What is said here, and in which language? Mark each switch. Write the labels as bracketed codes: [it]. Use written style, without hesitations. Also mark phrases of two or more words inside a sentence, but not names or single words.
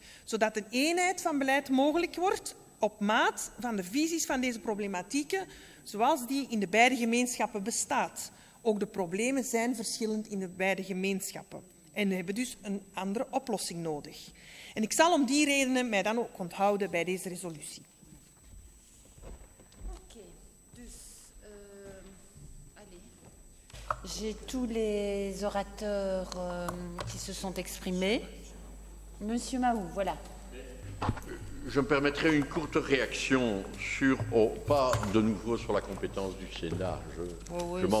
[nl] Zodat een eenheid van beleid mogelijk wordt op maat van de visies van deze problematieken, zoals die in de beide gemeenschappen bestaat. Ook de problemen zijn verschillend in de beide gemeenschappen en hebben dus een andere oplossing nodig. En ik zal om die redenen mij dan ook onthouden bij deze resolutie. [fr] J'ai tous les orateurs qui se sont exprimés. Monsieur Mahou, voilà. Je me permettrai une courte réaction sur, pas de nouveau sur la compétence du Sénat, je m'en